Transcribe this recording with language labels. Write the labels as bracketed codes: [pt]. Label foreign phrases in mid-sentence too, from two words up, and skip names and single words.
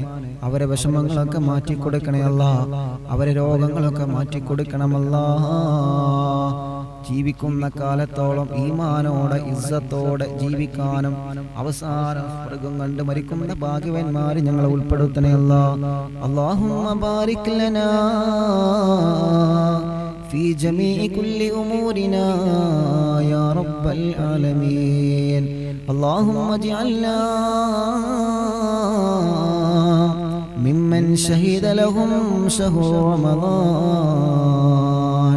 [ml] അവരെ വിഷമങ്ങളൊക്കെ മാറ്റി കൊടുക്കണേ അല്ലാ, അവരെ രോഗങ്ങളൊക്കെ മാറ്റി കൊടുക്കണമല്ലാ. ജീവിക്കുന്ന കാലത്തോളം ഈമാനോടെ ഇസ്സത്തോടെ ജീവിക്കാനും അവസാനം സ്വർഗ്ഗം കണ്ട് മരിക്കുന്ന ഭാഗ്യവാന്മാരെ ഞങ്ങളെ ഉൾപ്പെടുത്തണേ അല്ലാ. [ar] اللهم بارك لنا في جميع كل أمورنا يا رب العالمين. اللهم اجعلنا ممن شهد لهم شهر رمضان.